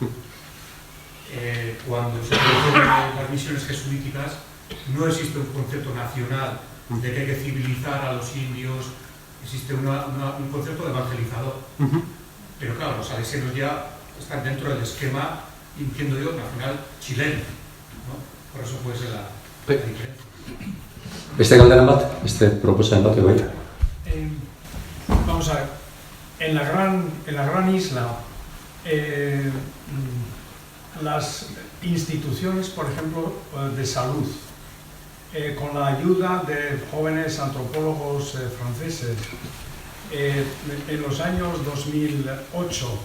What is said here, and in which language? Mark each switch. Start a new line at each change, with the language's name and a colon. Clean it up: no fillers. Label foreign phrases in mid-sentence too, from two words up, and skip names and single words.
Spanish: Cuando se producen las misiones jesuíticas, no existe un concepto nacional de que hay que civilizar a los indios, existe un concepto de evangelizador. Pero claro, los salesianos ya están dentro del esquema, entiendo yo, nacional chileno, ¿no? Por eso puede ser la diferencia.
Basque: Beste galdera bat, beste proposamen bat egoita.
Spanish: Vamos a ver, en la gran isla, las instituciones, por ejemplo, de salud, con la ayuda de jóvenes antropólogos franceses, en los años 2008,